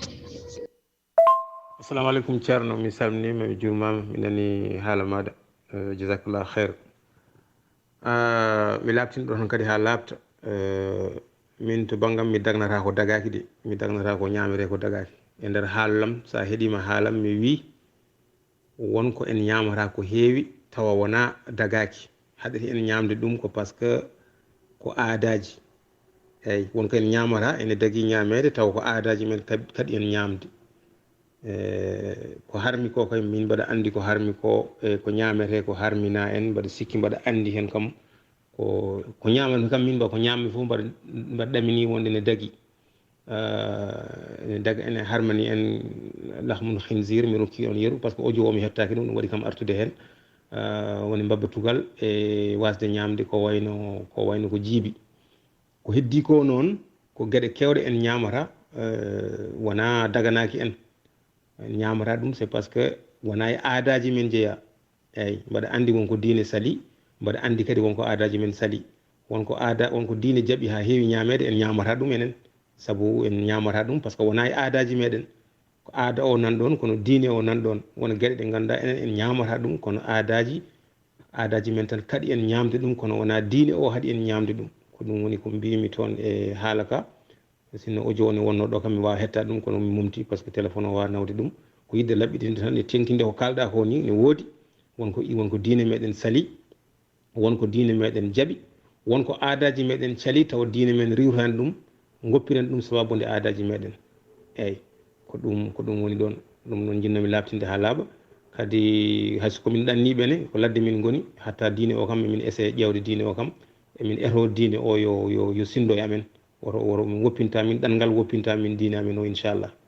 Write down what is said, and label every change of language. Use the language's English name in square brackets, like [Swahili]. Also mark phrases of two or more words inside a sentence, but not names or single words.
[Arabic] assalamu aleykum [Fula] ceerno mi salminima mi juurmama mi nani haala maɗa [Arabic] jasakallah khair [Fula] mi labtino ɗo tan kadi ha labta min to banggam mi dagnata ko dagaki de mi dagnata ko ñamire ko dagaki e nder haalam sa heeɗima haalam mi wi wonko en ñamata ko heewi tawa wona dagaki haɗati en ñamde ɗum ko [French] par ce que [Fula] ko aadaji eyyi wonko en ñamata ene dagui ñamede tawa ko aadaji men kadi en ñamde ko harmi ko kay min mbaɗa andi ko harmi ko ko ñamete ko harmina en mbaɗa sikki mbaɗa andi hen kam ko ñamami kam min mba ko ñammi fof mbaɗa ɗamini wonde ne dagui ene daga ene harmani en [Arabic] lahmul khinzir [Fula] mi rokki on yeru [French] par ce que [Fula] audio o mi hettaki ɗum waɗi kam artude hen woni babbatugal e wasde ñamde ko wayno ko jiibi ko heddi ko noon ko gueɗe kewɗe en ñamata wona daganaki en ñamata ɗum [French] c'est parce que [Fula] wona e aadaji men jeeya eyyi mbaɗa andi wonko diine sali mbaɗa andi kadi wonko aadaji men sali wonko diine jaaɓi ha heewi ñamede en ñamata ɗum enen saabu en ñamata ɗum [French] par ce que [Fula] wona e aadaji meɗen ko aada o nan ɗon kono diine o nan ɗon wona gueɗe ɗe ganduɗa enen en ñamata ɗum kono aadaji men tan kadi en ñamde ɗum kono wona diine o haɗi en ñamde ɗum ko ɗum woni ko mbimi toon e haala ka sinno audio o ne wonno ɗo kam mi wawa hettade ɗum kono mi mumti [French] par ce que [Fula] téléphone o wawa nawde ɗum ko yidde laɓɓitinde tan e tenkinde ko kalɗa ko ni ne woodi wonko diine meɗen sali wonko diine meɗen jaaɓi wonko aadaji meɗen cali tawa diine men riwtani ɗum goppiren ɗum sababude aadaji meɗen eyyi ko ɗum woni ɗon ɗum noon jinnomi labtinde ha laaɓa kadi hayso komin ɗanniɓene ko ladde min goni hatta diine o kam emin essaye ƴewde diine o kam emin eto diine o yo sindo e amen woro min woppinta min ɗanngal woppinta min diine amen o [Arabic] inchallah